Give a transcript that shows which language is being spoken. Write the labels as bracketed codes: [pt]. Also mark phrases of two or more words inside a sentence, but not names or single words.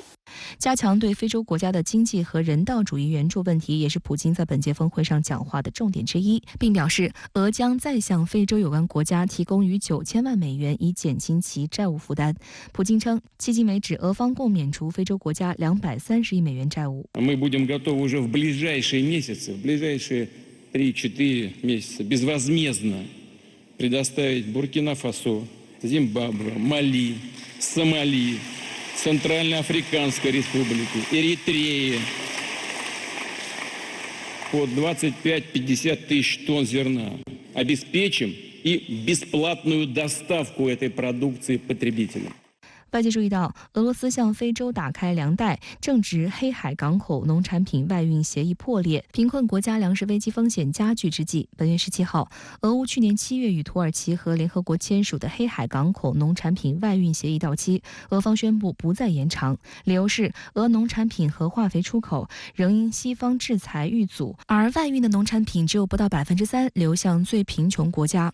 [zh] 加强对非洲国家的经济和人道主义援助问题，也是普京在本届峰会上讲话的重点之一，并表示，俄将再向非洲有关国家提供逾9000万美元，以减轻其债务负担。普京称，迄今为止，俄方共免除非洲国家230亿美元债务。 [ru] Мы будем готовы уже в ближайшие месяцы, в ближайшие 3-4 месяца безвозмездно предоставить Буркина-Фасо, Зимбабве, Мали, Сомали, Центральноафриканской Республики, Эритреи по 25-50 тысяч тонн зерна. Обеспечим и бесплатную доставку этой продукции потребителям. [zh] 外界注意到，俄罗斯向非洲打开粮袋，正值黑海港口农产品外运协议破裂，贫困国家粮食危机风险加剧之际，本月17号，俄乌去年7月与土耳其和联合国签署的黑海港口农产品外运协议到期，俄方宣布不再延长，理由是俄农产品和化肥出口仍因西方制裁遇阻，而外运的农产品只有不到3%流向最贫穷国家。